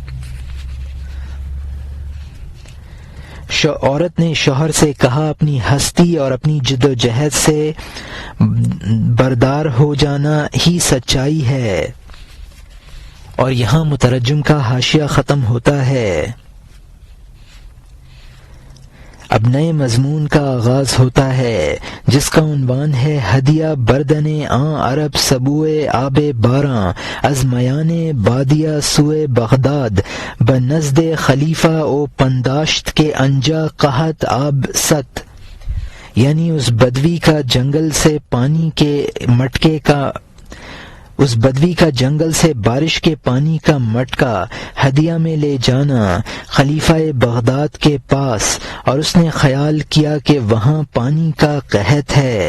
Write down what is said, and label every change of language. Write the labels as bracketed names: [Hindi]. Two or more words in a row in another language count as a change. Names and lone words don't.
[Urdu] عورت نے شوہر سے کہا اپنی ہستی اور اپنی جد و جہد سے بردار ہو جانا ہی سچائی ہے۔ اور یہاں مترجم کا حاشیہ ختم ہوتا ہے۔ اب نئے مضمون کا آغاز ہوتا ہے جس کا عنوان ہے [Persian] ہدیہ بردن آن عرب سبوئے آب باراں از میان بادیہ سوئے بغداد بنزد خلیفہ او پنداشت کے انجا قحط آب ست، [Urdu] یعنی اس بدوی کا جنگل سے پانی کے مٹکے کا اس بدوی کا جنگل سے بارش کے پانی کا مٹکا ہدیہ میں لے جانا خلیفہ بغداد کے پاس، اور اس نے خیال کیا کہ وہاں پانی کا قحط ہے۔